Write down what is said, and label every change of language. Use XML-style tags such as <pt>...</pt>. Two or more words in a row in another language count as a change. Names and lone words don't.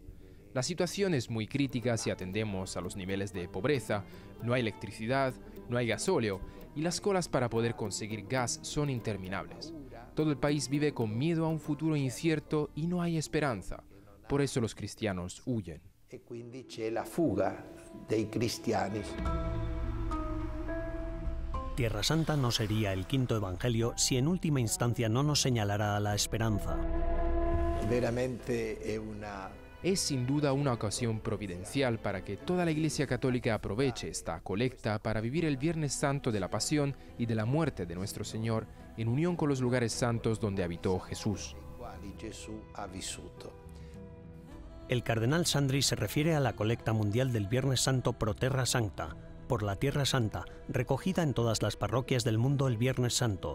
<es>La situación es muy crítica si atendemos a los niveles de pobreza. No hay electricidad, no hay gasóleo, y las colas para poder conseguir gas son interminables. Todo el país vive con miedo a un futuro incierto y no hay esperanza. Por eso los cristianos huyen.</es> <it>E quindi c'è la fuga dei cristiani.</it> <es>Tierra Santa no sería el quinto evangelio si en última instancia no nos señalara a la esperanza.</es> <it>Veramente è una...</it> <es>Es sin duda una ocasión providencial para que toda la Iglesia Católica aproveche esta colecta para vivir el Viernes Santo de la Pasión y de la muerte de nuestro Señor en unión con los lugares santos donde habitó Jesús. El cardenal Sandri se refiere a la colecta mundial del Viernes Santo Pro Terra Sancta, por la Tierra Santa, recogida en todas las parroquias del mundo el Viernes Santo.</es>